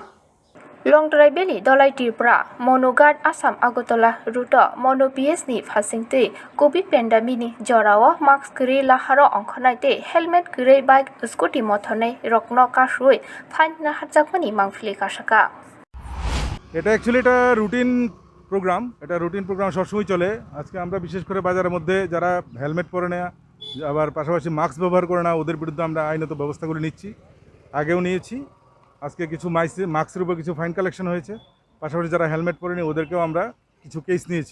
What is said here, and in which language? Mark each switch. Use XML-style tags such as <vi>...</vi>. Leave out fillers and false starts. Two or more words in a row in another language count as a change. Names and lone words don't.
<trp>Long Drive Valley Dolai Tripura Monogard Assam Agotola Ruto Mono PS ni Fasingte</trp> <en>Covid pandemic</en> <trp>ni Jorao Max Guri Laharo Onkhanaite Helmet Guri Bike Scooty Mothone Rokno Kashui Fain Naharjakha Mangfli Kasaka.</trp> <bn>এটা অ্যাকচুয়ালি এটা রুটিন প্রোগ্রাম সবসময় চলে। আজকে আমরা বিশেষ করে বাজারের মধ্যে যারা হেলমেট পরে না আবার পাশাপাশি মাস্ক ব্যবহার করে না ওদের বিরুদ্ধে আমরা আইনত ব্যবস্থাগুলো নিচ্ছি, আগেও নিয়েছি। আজকে কিছু মাস্কের উপর কিছু</bn> <en>fine collection</en> <bn>হয়েছে, পাশাপাশি যারা হেলমেট পরেনি ওদেরকেও আমরা কিছু কেস নিয়েছি।</bn>